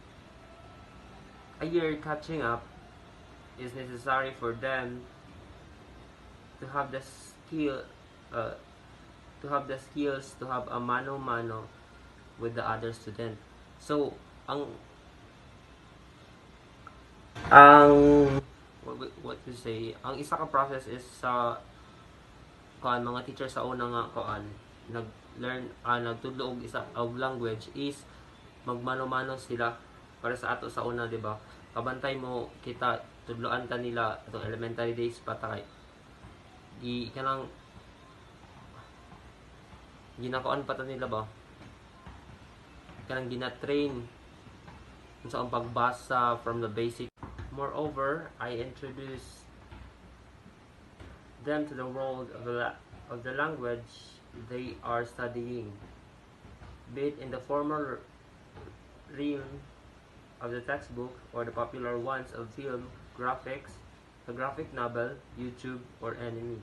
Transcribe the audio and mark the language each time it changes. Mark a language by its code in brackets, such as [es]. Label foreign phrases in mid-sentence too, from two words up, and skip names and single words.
[en] A year catching up is necessary for them to have the skills to have a mano-mano with the other student. So, what to say, [ceb] ang isa ka process is sa mga teacher sa una nga nagtudlo og isa og language is magmano-mano sila para sa ato sa una, di ba? Kabantay mo kita tudloan ta nila atong [en] elementary days [ceb] pa ta kay kanang ginakuan pa ta nila ba kanang gina-train sa ang pagbasa [en] from the basic. Moreover, I introduce them to the world of the language they are studying, be it in the formal realm of the textbook or the popular ones of film, graphics, a graphic novel, YouTube, or anime.